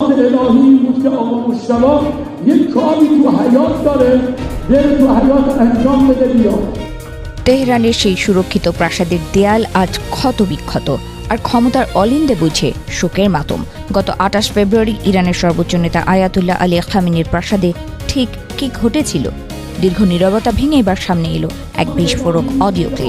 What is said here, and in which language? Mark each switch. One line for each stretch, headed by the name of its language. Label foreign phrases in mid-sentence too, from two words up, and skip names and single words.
Persian: الهی بود که آقا مجتبی یک کاری تو حیات داره بره تو حیات انجام بده بیاد।
Bangla: তেহরানের সেই সুরক্ষিত প্রাসাদের দেয়াল আজ ক্ষত বিক্ষত, আর ক্ষমতার অলিন্দে বুঝে শোকের মাতম। গত ২৮ ফেব্রুয়ারি ইরানের সর্বোচ্চ নেতা আয়াতুল্লাহ আলী খামেনির প্রাসাদে ঠিক কি ঘটেছিল? দীর্ঘ নীরবতা ভেঙে এবার সামনে এলো এক বিস্ফোরক অডিও ক্লিপ।